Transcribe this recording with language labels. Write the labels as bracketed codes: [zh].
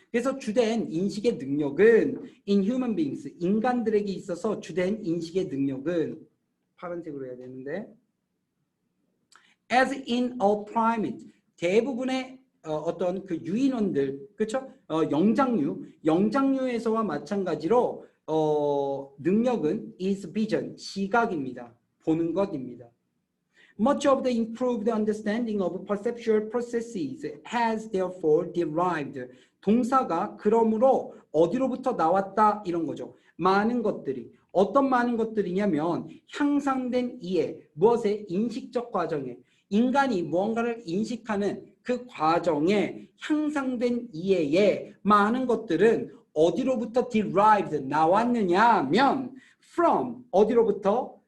[ko] 그래서 주된 인식의 능력은 [en] in human beings, [ko] 인간들에게 있어서 주된 인식의 능력은 파란색으로 해야 되는데 [en] as in a primate, [ko] 대부분의 어떤 그 유인원들, 그렇죠? 영장류에서와 마찬가지로 능력은 [en] is vision, [ko] 시각입니다. 보는 것입니다. [en] Much of the improved understanding of perceptual processes has therefore derived. [ko] 동사가 그러므로 어디로부터 나왔다 이런 거죠. 많은 것들이. 어떤 많은 것들이냐면 향상된 이해, 무엇의 인식적 과정에 인간이 무언가를 인식하는 그 과정에 향상된 이해에 많은 것들은 어디로부터 derived 나왔느냐면 from 어디로부터?